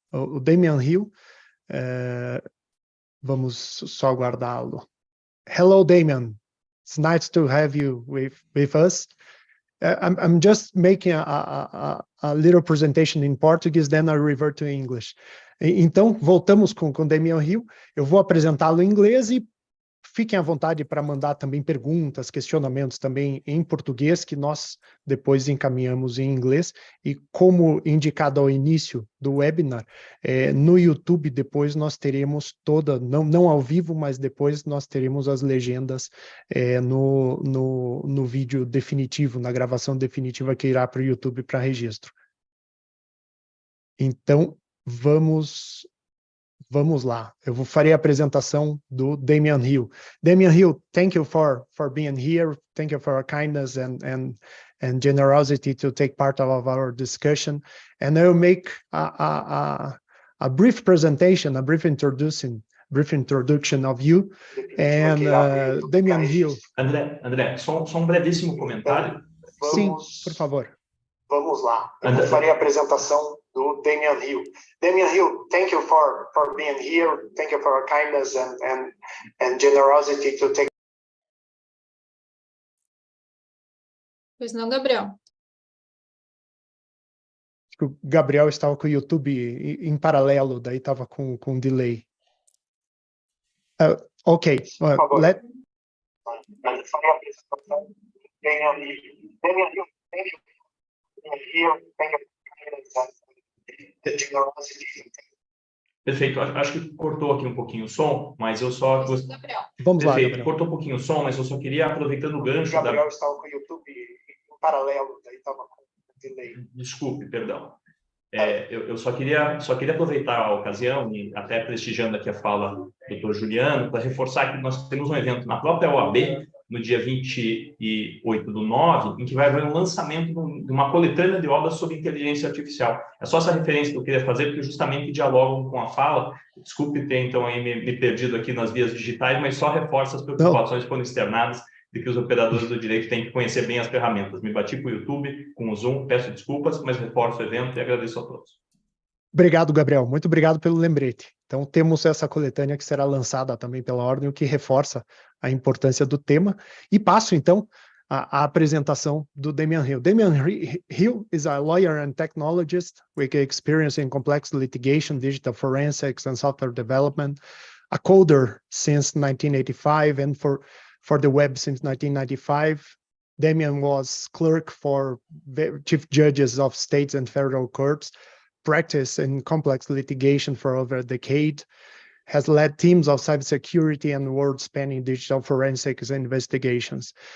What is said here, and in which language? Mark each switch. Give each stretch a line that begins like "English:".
Portuguese: O Damian Hill, vamos só aguardá-lo.
English: Hello, Damian. It's nice to have you with us. I'm just making a little presentation in Portuguese, then I revert to English.
Portuguese: Então, voltamos com Damian Hill. Eu vou apresentá-lo em inglês e fiquem à vontade para mandar também perguntas, questionamentos também em português, que nós depois encaminhamos em inglês. E como indicado ao início do webinar, no YouTube depois nós teremos não ao vivo, mas depois nós teremos as legendas no vídeo definitivo, na gravação definitiva que irá para o YouTube para registro. Então, vamos lá. Eu farei a apresentação do Damian Hill.
English: Damian Hill, thank you for being here. Thank you for your kindness and generosity to take part of our discussion. And I will make a brief presentation, a brief introduction of you. And Damian Hill.
Portuguese: André, só um brevíssimo comentário. Sim, por favor. Vamos lá. Eu farei a apresentação do Damian Hill.
English: Damian Hill, thank you for being here. Thank you for your kindness and generosity to take.
Portuguese: Pois não, Gabriel? Acho que o Gabriel estava com o YouTube em paralelo, daí estava com delay. Ok. Eu farei a apresentação do Damian Hill.
English: Damian Hill, thank you. Here, thank you for the generosity.
Portuguese: Perfeito. Acho que cortou aqui um pouquinho o som, mas eu só... Gabriel. Vamos lá, Perfeito. Gabriel. Cortou um pouquinho o som, mas eu só queria, aproveitando o O gancho Gabriel estava com o YouTube em paralelo, daí estava com delay. Desculpe, perdão. Eu só queria aproveitar a ocasião, e até prestigiando aqui a fala do Dr. Juliano, para reforçar que nós temos um evento na própria OAB, no dia 28/9, em que vai haver um lançamento de uma coletânea de obras sobre inteligência artificial. É só essa referência que eu queria fazer, porque justamente dialogam com a fala. Desculpe ter, então, aí me perdido aqui nas vias digitais, mas só reforça as preocupações que foram externadas de que os operadores do direito têm que conhecer bem as ferramentas. Me bati com o YouTube, com o Zoom, peço desculpas, mas reforço o evento e agradeço a todos. Obrigado, Gabriel. Muito obrigado pelo lembrete. Então, temos essa coletânea que será lançada também pela Ordem, o que reforça a importância do tema. E passo, então, a apresentação do Damian Hill.
English: Damian Hill is a lawyer and technologist with experience in complex litigation, digital forensics, and software development, a coder since 1985, and for the web since 1995. Damian was clerk for chief judges of states and federal courts, practice in complex litigation for over a decade, has led teams of cybersecurity and world-spanning digital forensics investigations.